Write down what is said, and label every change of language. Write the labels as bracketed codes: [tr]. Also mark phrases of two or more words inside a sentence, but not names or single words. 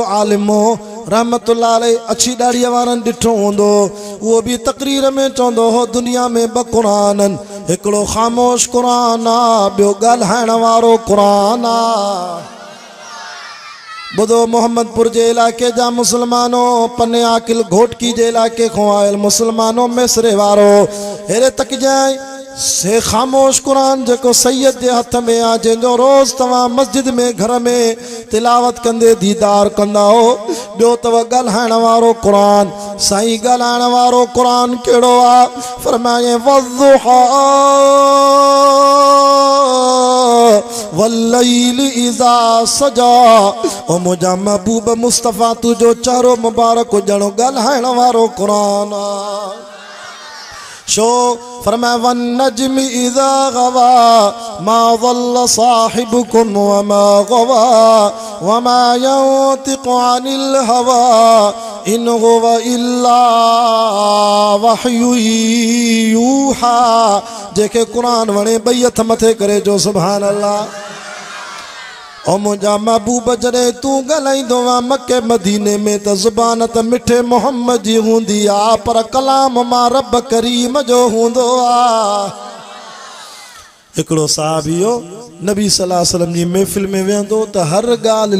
[sd] आलिम हो [ar] رحمة الله عليه [sd] अछी ॾाड़ीअ वारनि ॾिठो हूंदो उहो बि तकरीर में चवंदो हो दुनिया में ब क़ुरान हिकिड़ो ख़ामोश क़ुरान आहे ॿियो ॻाल्हाइण वारो क़ुरान आहे ॿुधो मोहम्मदपुर जे इलाइक़े जा मुस्लमानो पने आकिल घोटकी जे इलाइक़े खां आयल मुस्लमानो मिसरे वारो हेरे तक जाए से ख़ामोश क़ुरान जेको सैयद जे हथ में आहे जंहिंजो रोज़ तव्हां मस्जिद में घर में तिलावत कंदे दीदार कंदा हो ॿियो अथव ॻाल्हाइण वारो क़ुरान साईं ॻाल्हाइण वारो क़ुरान कहिड़ो आहे फरमाए वज़्ज़ुहा [ar] والليل إذا سجى [sd] ओ मुंहिंजा महबूब मुस्तफ़ा तुंहिंजो चहिरो मुबारक ॼणो ॻाल्हाइण वारो क़ुरान आहे शो फरमाए [ar] والنجم إذا هوى ما ضل صاحبكم وما غوى وما ينطق عن الهوى إن هو إلا وحي يوحى [sd] जेके क़ुरान वणे ॿई हथ मथे करे जो [ar] سبحان الله [sd] ओ मुंहिंजा महबूब जॾहिं तूं ॻाल्हाईंदो आहे मके मदीने में त ज़ुबान त मिठे मोहम्मद जी हूंदी आहे पर कलाम मां रब करीम जो हूंदो आहे हिकिड़ो साहबी हो नबी [ar] صلى الله عليه وسلم [sd] जी महफ़िल में वेहंदो त हर ॻाल्हि